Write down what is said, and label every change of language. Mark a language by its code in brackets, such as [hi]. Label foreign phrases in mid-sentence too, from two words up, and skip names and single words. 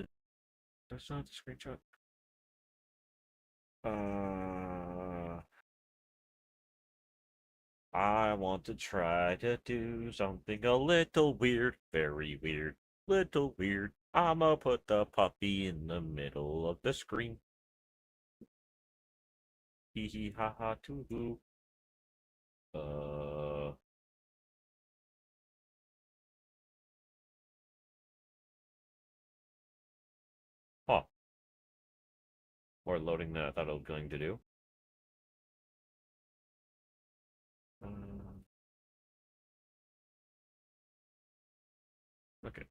[en] That's not the screenshot. I want to try to do something a little weird. Very weird. Little weird. I'ma put the puppy in the middle of the screen. Hee hee ha ha too hoo. Uh... Huh. More loading than I thought I was going to do. Okay.